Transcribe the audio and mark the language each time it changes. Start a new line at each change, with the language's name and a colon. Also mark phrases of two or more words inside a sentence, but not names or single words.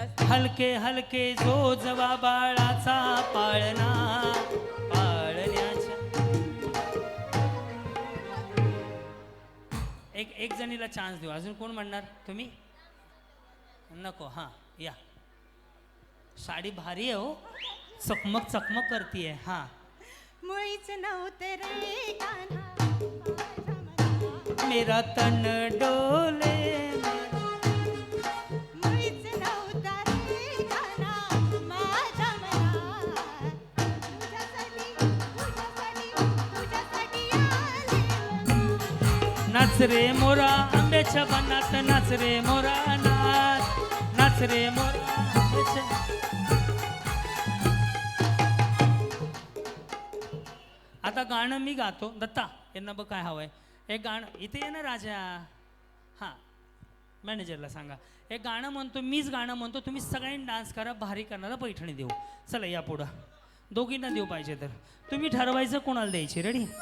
Marathi: हलके हलके जो जवा बाळाचा पाळणा पाळण्याच्या एक जणीला चान्स देऊ अजून कोण म्हणणार तुम्ही नको हां या साडी भारी आहे हो चकमक चकमक करतीये हां मुळीच नव्हते रे काना
Hindi: मेरा तन डोले
Marathi: मुळीच नव्हता रे काना माझ्या मना तुझ्यासाठी तुझ्यासाठी तुझ्यासाठी आले नाच रे मोरा आंब्याच्या बनात नाच रे मोरा नाच रे मोरा आंब्याच्या आता गाणं मी गातो दत्ता यांना बघ काय हवंय एक गाणं इथे ये ना राजा हां मॅनेजरला सांगा एक गाणं म्हणतो मीच गाणं म्हणतो तुम्ही सगळ्यांनी डान्स करा भारी करणारा पैठणी देऊ चला या पुढं दोघींना देऊ पाहिजे तर तुम्ही ठरवायचं कोणाला द्यायची रेडी